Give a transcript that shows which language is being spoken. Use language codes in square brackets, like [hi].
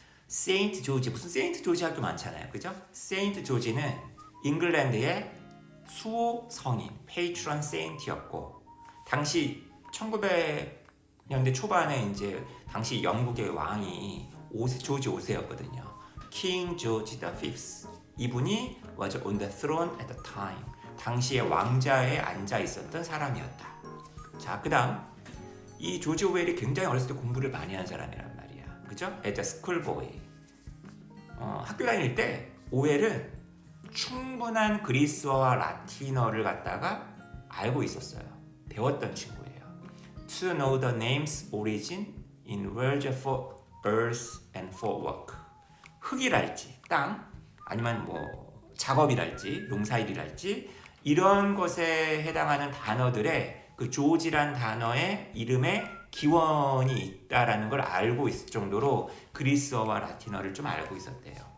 [ko] 세인트 조지, 무슨 세인트 조지 학교 많잖아요, 그죠? 세인트 조지는 잉글랜드의 수호 성인, 페이트런 세인트였고, 당시 1900년대 초반에 이제 당시 영국의 왕이 조지 5세였거든요. [en] King George V. [ko] 이분이 [en] was on the throne at the time. [ko] 당시에 왕자에 앉아 있었던 사람이었다. 자, 그다음 이 조지 오웰이 굉장히 어렸을 때 공부를 많이 한 사람이란 말이야. 그죠? [en] As a schoolboy. [ko] 학교 다닐 때 오웰은 충분한 그리스어와 라틴어를 갖다가 알고 있었어요. 배웠던 친구예요. [en] To know the name's origin in words for earth and for work. [ko] 흙이랄지 땅 아니면 뭐 작업이랄지 농사일이랄지 이런 것에 해당하는 단어들의 그 조지란 단어의 이름에 기원이 있다라는 걸 알고 있을 정도로 그리스어와 라틴어를 좀 알고 있었대요.